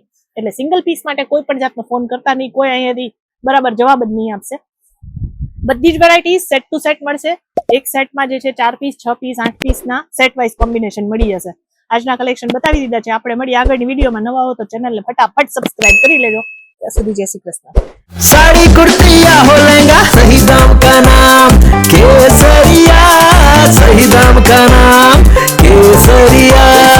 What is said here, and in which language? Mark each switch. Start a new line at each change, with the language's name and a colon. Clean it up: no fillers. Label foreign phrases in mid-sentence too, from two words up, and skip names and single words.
Gujarati: એટલે સિંગલ પીસ માટે કોઈ પણ જાતનો ફોન કરતા નહીં, કોઈ અહીંયાથી બરાબર જવાબ જ નહીં આપશે. બધી જ વેરાયટી
English: set to set
Gujarati: મળશે. એક સેટમાં જે છે 4 પીસ, 6 પીસ, 8 પીસના
English: set wise
Gujarati: કોમ્બિનેશન મળી જશે. આજના કલેક્શન બતાવી દીધા છે. આપણે મળી આગળની વિડીયોમાં. નવા હો તો ચેનલને ફટાફટ સબસ્ક્રાઇબ કરી લેજો. ત્યાં સુધી જય શ્રી કૃષ્ણ.
Hindi: साड़ी कुर्ती या हो लहंगा, सही दाम का नाम केसरिया, सही दाम का नाम केसरिया।